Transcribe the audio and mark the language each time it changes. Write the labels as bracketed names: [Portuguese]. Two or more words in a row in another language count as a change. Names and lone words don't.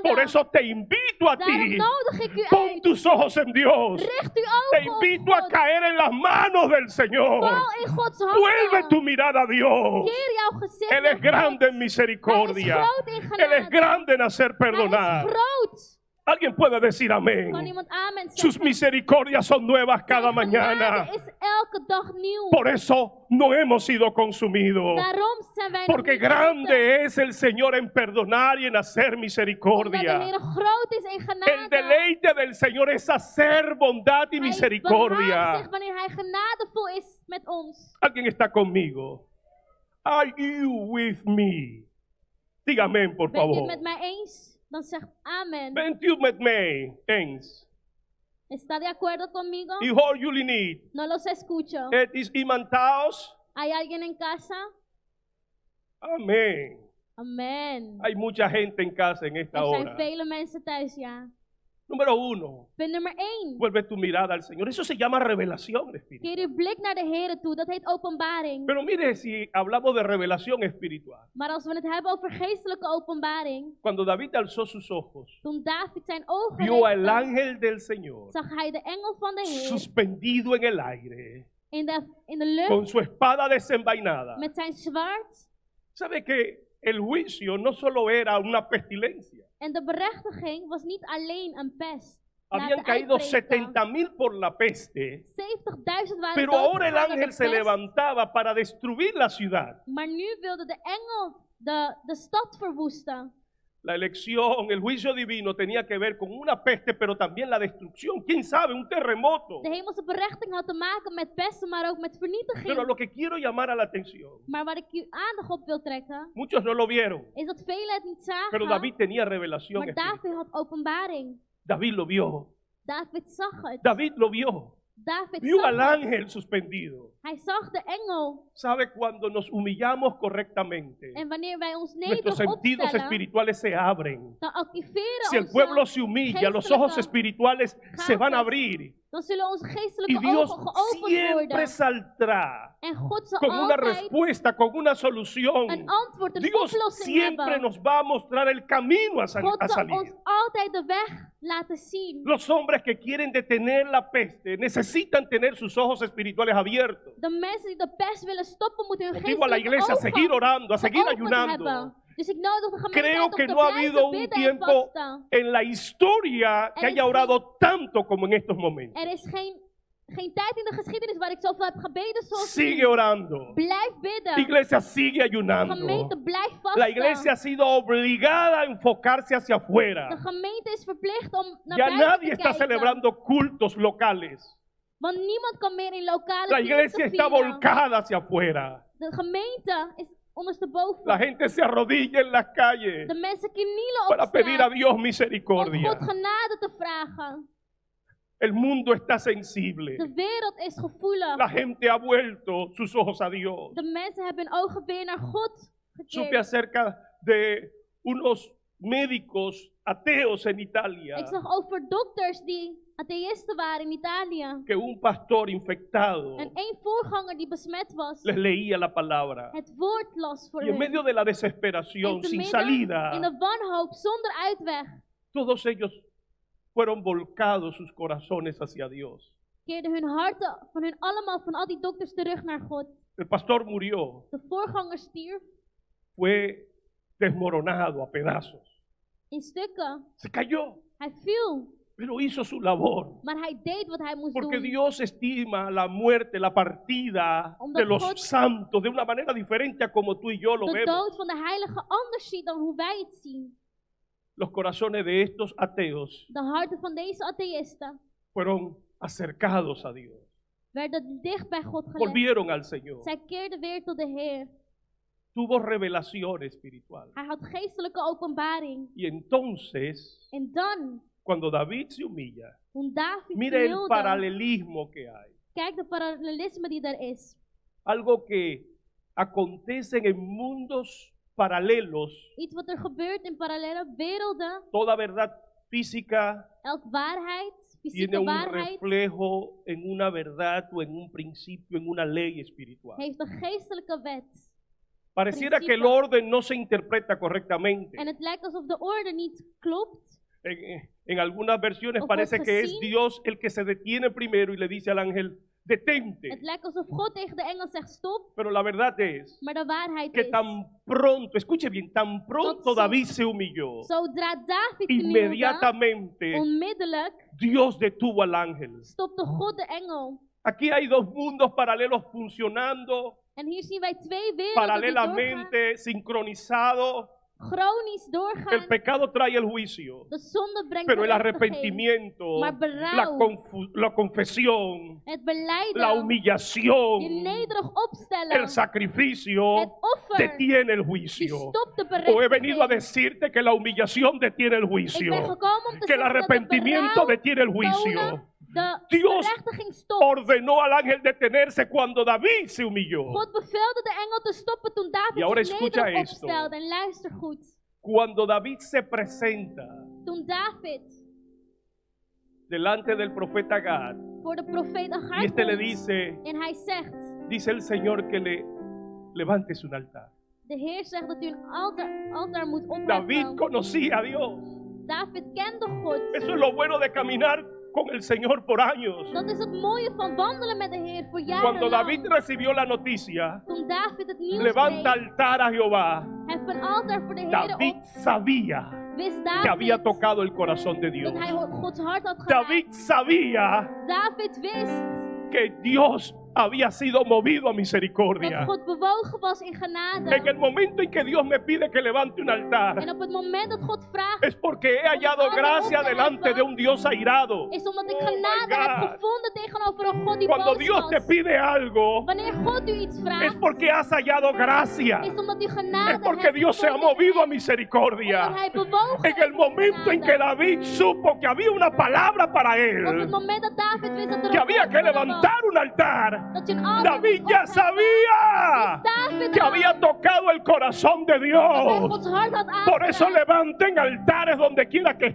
[Spanish] Por eso te invito a [Dutch] Daarom [Spanish] ti. [Dutch] nodig ik u [Spanish] Pon [Dutch] uit. [Spanish] tus ojos en Dios. [Dutch] Richt uw [Spanish] Te [Dutch] ogen op [Spanish] invito a [Dutch] God. [Spanish] caer en las manos del Señor. [Dutch] Val in Gods handen. [Spanish] Vuelve tu mirada a Dios. [Dutch] Keer jouw gezicht [Spanish] Él [Dutch] naar [Spanish] es grande [Dutch] God. [Spanish] en misericordia. [Dutch] Hij is groot in [Spanish] Él es [Dutch] genade. [Spanish] grande en hacer [Dutch] Hij [Spanish] perdonar. [Dutch] is groot. [Spanish] Alguien puede decir [Dutch] Kan [Spanish] amén. [Dutch] iemand amen [Spanish] Sus [Dutch] zeggen? [Spanish] misericordias son nuevas cada [Dutch] Zijn [Spanish] mañana. [Dutch] genade is elke dag nieuw. [Spanish] Por eso no hemos sido consumidos. [Dutch] Daarom zijn wij nog [Spanish] Porque [Dutch] niet vergeten. [Spanish] grande es el Señor en perdonar y en hacer [Dutch] Omdat de [Spanish] misericordia. [Dutch] Heer groot is in [Spanish] El [Dutch] genade. [Spanish] deleite del Señor es hacer bondad y [Dutch] Hij behaagt [Spanish] misericordia. [Dutch] zich wanneer hij genadevol is met ons. [Spanish] Alguien está conmigo. [English] Are you with me? [Spanish] Diga amén, por [Dutch] Bent u het [Spanish] favor. [Dutch] met mij eens? Dan zeg amen. Bent u met mij eens? [Spanish] ¿Está de acuerdo conmigo? Y hoy you need. No los escucho. Het is imantaos. ¿Hay alguien en casa? Amén. [Dutch] Amen. [Spanish] Hay mucha gente en casa en esta [Dutch] Er zijn [Spanish] hora. [Dutch] vele mensen thuis, ja. [Spanish] Número 1. [Dutch] Punt nummer 1. [Spanish] Vuelve tu mirada al Señor. Eso se llama revelación espiritual. [Dutch] Keer uw blik naar de Heer toe. Dat heet openbaring. [Spanish] Pero mire, si hablamos de revelación espiritual. [Dutch] Maar als we het hebben over geestelijke openbaring. [Spanish] Cuando David alzó sus ojos, [Dutch] Toen David zijn ogen [Spanish] vio al [Dutch] richtte, [Spanish] ángel del Señor [Dutch] zag hij de engel van de Heer [Spanish] suspendido en el aire, [Dutch] in de lucht [Spanish] con su espada desenvainada. [Dutch] met zijn zwaard. [Spanish] ¿Sabe que el juicio no solo era una pestilencia? [Dutch] En de berechtiging was niet alleen een pest. [Spanish] Habían [Dutch] laten [Spanish] caído [Dutch] uitbreken. [Spanish] 70.000 por la peste, [Dutch] 70.000 waren [Spanish] pero ahora el [Dutch] doodgegaan door [Spanish] ángel [Dutch] de [Spanish] se [Dutch] pest. [Spanish] levantaba para destruir la ciudad. [Dutch] Maar nu wilde de engel de stad verwoesten. [Spanish] La elección, el juicio divino tenía que ver con una peste, pero también la destrucción. ¿Quién sabe? Un terremoto. [Dutch] De hemelse berechting had te maken met pesten, maar ook met vernietiging. [Spanish] Pero lo que quiero llamar a la atención, [Dutch] Maar waar ik uw aandacht op wil trekken, [Spanish] muchos no lo vieron, [Dutch] is dat velen het niet zagen. [Spanish] pero David tenía revelación [Dutch] Maar [Spanish] espiritual. [Dutch] David had openbaring. [Spanish] David lo vio. [Dutch] David zag het. [Spanish] David lo vio. [Dutch] David [Spanish] Vio [Dutch] zag [Spanish] al [Dutch] het. [Spanish] ángel suspendido. [Dutch] Hij zag de engel. [Spanish] ¿Sabe? Cuando nos humillamos correctamente, [Dutch] En wanneer wij ons [Spanish] nuestros [Dutch] nederig [Spanish] sentidos [Dutch] opstellen, [Spanish] espirituales se abren. [Dutch] dan activeren [Spanish] Si el [Dutch] onze [Spanish] pueblo se humilla, los ojos [Dutch] geestelijke [Spanish] espirituales se van a [Dutch] gaten. [Spanish] abrir. [Dutch] Dan zullen onze [Spanish] Y [Dutch] geestelijke [Spanish] Dios [Dutch] ogen geopend [Spanish] siempre [Dutch] worden. [Spanish] saldrá [Dutch] En God zal [Spanish] con una [Dutch] altijd [Spanish] respuesta, con una solución. [Dutch] een antwoord, een [Spanish] Dios [Dutch] oplossing [Spanish] siempre [Dutch] hebben. [Spanish] nos va a mostrar el camino a [Dutch] God zal ons [Spanish] salir. [Dutch] altijd de weg laten zien. [Spanish] Los hombres que quieren detener la peste necesitan tener sus ojos espirituales abiertos. [Dutch] De mensen die de pest willen stoppen, moeten hun [Spanish] Motivo a la [Dutch] geestelijke [Spanish] iglesia a seguir [Dutch] ogen [Spanish] orando, a seguir [Dutch] geopend [Spanish] ayunando. [Dutch] hebben. Dus ik nodig de gemeente [Spanish] Creo [Dutch] uit om [Spanish] que [Dutch] te [Spanish] no ha [Dutch] blijven [Spanish] habido un [Dutch] bidden en [Spanish] tiempo [Dutch] vasten. [Spanish] en la historia que [Dutch] Er [Spanish] haya [Dutch] is [Spanish] orado tanto como en estos momentos. [Dutch] Er is geen tijd in de geschiedenis waar ik zoveel heb gebeden zoals [Spanish] Sigue [Dutch] nu. [Spanish] orando. [Dutch] Blijf bidden. [Spanish] La iglesia sigue [Dutch] De [Spanish] ayunando. [Dutch] gemeente blijft vasten. [Spanish] La iglesia ha sido obligada a enfocarse hacia [Dutch] De [Spanish] afuera. [Dutch] gemeente is verplicht om naar [Spanish] Ya [Dutch] buiten [Spanish] nadie [Dutch] te [Spanish] está [Dutch] kijken. [Spanish] celebrando cultos locales. [Dutch] Want niemand kan meer in lokale [Spanish] La iglesia [Dutch] diensten [Spanish] está [Dutch] vieren. [Spanish] volcada hacia afuera. [Dutch] De gemeente is ondersteboven. [Spanish] La gente se arrodilla en las calles [Dutch] De mensen knielen op [Spanish] para pedir a [Dutch] straat [Spanish] Dios [Dutch] om [Spanish] misericordia. [Dutch] God genade te vragen. [Spanish] El mundo está sensible. [Dutch] De wereld is gevoelig. [Spanish] La gente ha vuelto sus ojos a Dios. [Dutch] De mensen hebben hun ogen weer naar God [Spanish] Supe [Dutch] gekeerd. [Spanish] acerca de unos médicos ateos en Italia, [Dutch] Ik zag over dokters die atheïsten waren in Italië. [Spanish] que un pastor infectado [Dutch] En één voorganger die besmet was, [Spanish] les leía la palabra. [Dutch] het woord las voor [Spanish] Y en [Dutch] hen. [Spanish] medio de la desesperación, [Dutch] En te [Spanish] sin [Dutch] midden [Spanish] salida, [Dutch] in de wanhoop, zonder uitweg, [Spanish] todos ellos fueron volcados sus corazones hacia Dios. [Dutch] keerden hun harten van hun allemaal, van al die dokters, terug naar God. [Spanish] El pastor murió, [Dutch] De voorganger stierf [Spanish] fue desmoronado a pedazos. [Dutch] in stukken. [Spanish] Se cayó, [Dutch] Hij viel, [Spanish] pero hizo su labor. [Dutch] maar hij deed wat hij moest [Spanish] Porque [Dutch] doen. [Spanish] Dios estima la muerte, la partida [Dutch] Omdat [Spanish] de los [Dutch] God [Spanish] santos de una manera diferente a como tú y yo lo [Dutch] De [Spanish] vemos. [Dutch] dood van de heilige anders ziet dan hoe wij het zien. [Spanish] Los corazones de estos ateos [Dutch] De harten van deze atheïsten [Spanish] fueron acercados a Dios. [Dutch] werden dicht bij God gelegd. [Spanish] Volvieron al Señor. [Dutch] Zij keerden weer tot de Heer. [Spanish] Tuvo revelación espiritual. [Dutch] Hij had geestelijke openbaring. [Spanish] Y entonces, [Dutch] En dan, [Spanish] cuando David se humilla, [Dutch] toen David [Spanish] mire el [Dutch] knielde, [Spanish] paralelismo que hay. [Dutch] kijk de parallelisme die er is. [Spanish] Algo que acontece en mundos paralelos. [Dutch] Iets wat er gebeurt in parallele werelden. [Spanish] Toda verdad física [Dutch] Elke waarheid, [Spanish] tiene [Dutch] fysieke [Spanish] un [Dutch] waarheid, [Spanish] reflejo en una verdad o en un principio, en una ley espiritual. [Dutch] heeft een geestelijke wet. [Spanish] Pareciera que el [Dutch] principio. [Spanish] orden no se interpreta correctamente. [Dutch] En het lijkt alsof de orde niet klopt. [Spanish] En algunas versiones [Dutch] Of [Spanish] parece [Dutch] wordt [Spanish] que es [Dutch] gezien. [Spanish] Dios el que se detiene primero y le dice al ángel, detente. [Dutch] Het lijkt alsof God tegen de engel zegt stop. [Spanish] Pero la verdad es [Dutch] Maar de waarheid [Spanish] que [Dutch] is, [Spanish] tan pronto, escuche bien, tan pronto [Dutch] Tot zo- [Spanish] David se humilló, [Dutch] zodra David knielde, [Spanish] inmediatamente [Dutch] onmiddellijk [Spanish] Dios detuvo al ángel. [Dutch] stopte God de engel. [Spanish] Aquí hay dos mundos paralelos funcionando [Dutch] En hier zien wij twee werelden die doorgaan, [Spanish] paralelamente, sincronizados. [Dutch] chronisch doorgaan. [Spanish] El pecado trae el juicio, [Dutch] De zonde brengt [Spanish] pero el [Dutch] gerechtigheid. [Spanish] arrepentimiento, [Dutch] Maar berouw, [Spanish] la confesión, [Dutch] het belijden, [Spanish] la [Dutch] je [Spanish] humillación, [Dutch] nederig opstellen, [Spanish] el sacrificio [Dutch] het offer, [Spanish] detiene el [Dutch] die [Spanish] juicio. [Dutch] stopt de [Spanish] O he venido a [Dutch] berechtigheid. [Spanish] decirte que la humillación detiene el [Dutch] Ik ben [Spanish] juicio, [Dutch] gekomen om te [Spanish] que el [Dutch] zeggen dat de [Spanish] arrepentimiento [Dutch] berouw [Spanish] detiene el juicio. [Dutch] tonen, de [Spanish] Dios [Dutch] gerechtiging stopt. [Spanish] Ordenó al ángel detenerse cuando David se humilló. [Dutch] God beveelde de engel te stoppen toen David [Spanish] Y ahora [Dutch] zich [Spanish] escucha [Dutch] nederig [Spanish] esto. [Dutch] opstelde. En luister goed. [Spanish] Cuando David se presenta [Dutch] Toen David [Spanish] delante del profeta Gad [Dutch] voor de profeet [Spanish] y [Dutch] Agag [Spanish] este le [Dutch] komt [Spanish] dice, [Dutch] en hij zegt, [Spanish] dice el Señor que le levantes un altar. [Dutch] de Heer zegt dat u een altaar moet [Spanish] David [Dutch] opheffen. [Spanish] conocía a Dios. [Dutch] David kende God. [Spanish] Eso es lo bueno de caminar con el Señor por años. [Dutch] Dat is het mooie van wandelen met de Heer voor [Spanish] Cuando David [Dutch] jarenlang. [Spanish] recibió la noticia, [Dutch] Toen David het nieuws [Spanish] levanta [Dutch] kreeg, [Spanish] altar a Jehová, [Dutch] hef een altaar voor de Heer [Spanish] David [Dutch] op. [Spanish] sabía [Dutch] Wist [Spanish] que había [Dutch] David [Spanish] tocado el corazón de Dios. [Dutch] dat hij Gods hart had [Spanish] David [Dutch] geraakt. [Spanish] sabía [Dutch] David wist [Spanish] que Dios había sido movido a misericordia. [Dutch] dat God bewogen was in genade. [Spanish] En el momento en que Dios me pide que levante un altar, [Dutch] En op het moment dat God vraagt, [Spanish] es porque he hallado gracia delante de un Dios airado. [Dutch] is omdat ik [English] Oh my [Dutch] genade heb [English] God. [Dutch] gevonden tegenover een God die [Spanish] Cuando [Dutch] boos [Spanish] Dios te [Dutch] was. [Spanish] pide algo, [Dutch] Wanneer God u iets [Spanish] es [Dutch] vraagt, [Spanish] porque has hallado gracia. [Dutch] is omdat u genade [Spanish] Es porque [Dutch] hebt [Spanish] Dios se ha [Dutch] gevonden. [Spanish] movido a [Dutch] Omdat [Spanish] misericordia. [Dutch] hij bewogen [Spanish] En el [Dutch] is [Spanish] momento en [Dutch] genade. [Spanish] que David supo que había una palabra para [Dutch] Op het [Spanish] él, [Dutch] moment dat David wist dat er [Spanish] que [Dutch] een [Spanish] había [Dutch] God [Spanish] que [Dutch] voor hem was, [Spanish] levantar un altar, [Dutch] dat je een altaar [Spanish] David [Dutch] moest [Spanish] ya [Dutch] opheffen, [Spanish] sabía [Dutch] David [Spanish] que [Dutch] al [Spanish] había tocado el corazón de [Dutch] dat hij [Spanish] Dios. [Dutch] Gods hart had [Spanish] Por eso [Dutch] aangeraakt. [Spanish] levanten altares donde quiera que